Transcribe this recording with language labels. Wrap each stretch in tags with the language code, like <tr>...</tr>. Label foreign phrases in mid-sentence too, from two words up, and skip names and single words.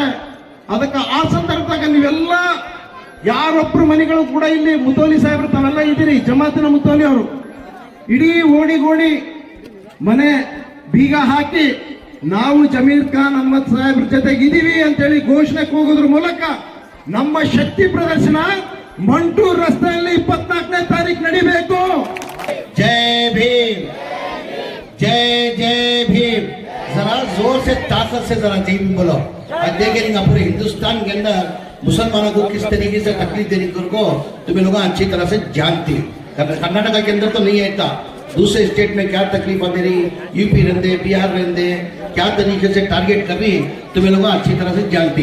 <kn>ಅದಕ್ಕೆ ಆ ಸಂದರ್ಭದಾಗ ನೀವೆಲ್ಲ ಯಾರೊಬ್ರು ಮನೆಗಳು ಕೂಡ ಇಲ್ಲಿ ಮುತೋಲಿ ಸಾಹೇಬ್ರು ತಾವೆಲ್ಲ ಇದ್ದೀರಿ, ಜಮಾತಿನ ಮುತೋಲಿ ಅವರು ಇಡೀ ಓಣಿ ಮನೆ ಬೀಗ ಹಾಕಿ ನಾವು ಜಮೀರ್ ಖಾನ್ ಅಹ್ಮದ್ ಸಾಹೇಬ್ರ ಜೊತೆಗೆ ಇದೀವಿ ಅಂತೇಳಿ ಘೋಷಣೆ ಕೂಗೋದ್ರ ಮೂಲಕ ನಮ್ಮ ಶಕ್ತಿ ಪ್ರದರ್ಶನ ಮಂಟೂರ್ ರಸ್ತೆಯಲ್ಲಿ 24ನೇ ತಾರೀಕು ನಡಿಬೇಕು.</kn> <hi>जय भीम, जय जय भीम. जरा जोर से ताकत से जरा जय भीम बोलो. आज देखेंगे पूरे हिंदुस्तान के अंदर मुसलमानों को किस तरीके से तकलीफ देने को तुम्हें लोग अच्छी तरह से जानते. कर्नाटका के अंदर तो नहीं है था, दूसरे स्टेट में क्या तकलीफ दे रही, यूपी रहते, बिहार रहते, क्या तरीके से टारगेट कर रही तुम्हें लोग अच्छी तरह से जानते.</hi>